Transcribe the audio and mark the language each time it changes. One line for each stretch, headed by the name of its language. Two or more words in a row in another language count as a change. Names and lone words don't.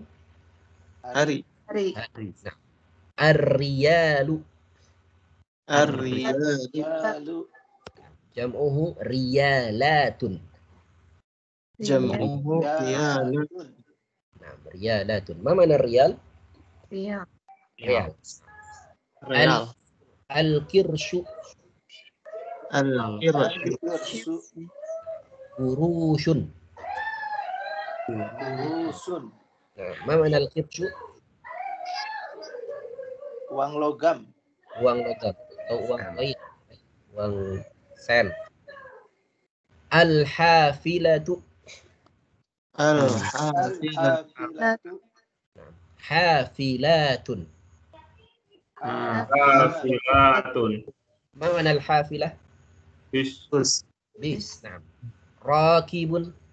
Indonesian: Hari. Hari. Nah, ar-riyalu.
Arabic: Ar-riyalu. جمعه ريالاتٌ. جمعه ريالاتٌ.
Indonesian: Nah, riyalatun. Ma mana riyal? Riyal. Riyal. Real.
Arabic: Al-kirshu. Al-kirsu. Kurushun. Rusun.
Indonesian: Nah, ma mana al-kirshu? Uang logam. Uang logam atau uang koin, uang sen.
Arabic: Al-hafilatu. Al-hafilatu. Hafilatun. Hafilatun.
Indonesian: Ma mana al-hafilah? Bis. Bis. Nah. Rakibun.